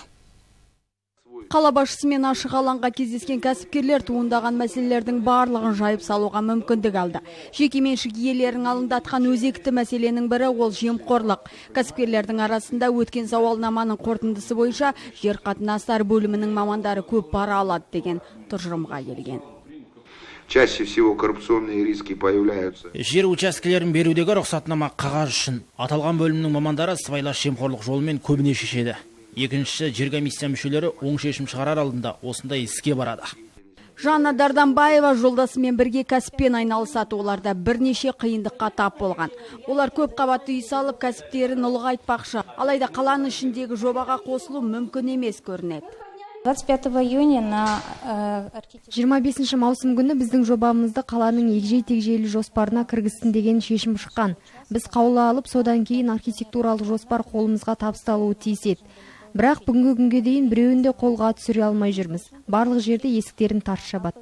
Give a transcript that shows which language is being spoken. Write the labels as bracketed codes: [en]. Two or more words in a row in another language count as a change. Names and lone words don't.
[kk] Қала басшысымен ашық алаңға кездескен кәсіпкерлер туындаған мәселелердің барлығын жайып салуға мүмкіндік алды. Жекеменшік иелерін алындатқан өзекті мәселенің бірі ол жемқорлық. Кәсіпкерлердің арасында өткен сауалнаманың қорытындысы бойынша жер қатынастар бөлімінің мамандары көп пара алады деген тұжырымға келген. [ru] Чаще всего коррупционные риски появляются. [kk] Жер учаскелерін берудегі рұқсатнама қағаз үшін аталған бөлімнің мамандары сыбайлас жемқорлық жолымен көбіне шешеді. Екіншісі, жер комиссия мүшелері оң шешім шығарар алдында осындай іске барады. Жанна Дарданбаева жолдасымен бірге кәсіппен айналысады. Оларда бірнеше қиындыққа тап болған. Олар көп қабатты үй салып кәсіптерін ұлғайтпақшы. Алайда қаланың ішіндегі жобаға қосылу мүмкін емес көрінеді. [ru] 25 июня на [kk] 25 маусым күні біздің жобамызды қаланың егжей-тегжейлі жоспарына кіргізсін деген шешім шыққан. Біз қаулы алып, содан кейін архитектуралық жоспар қолымызға табысталуы тиіс еді. Бірақ бүгінгі күнге дейін біреуінде қолға түсіре алмай жүрміз. Барлық жерде есіктерін тарс жабады.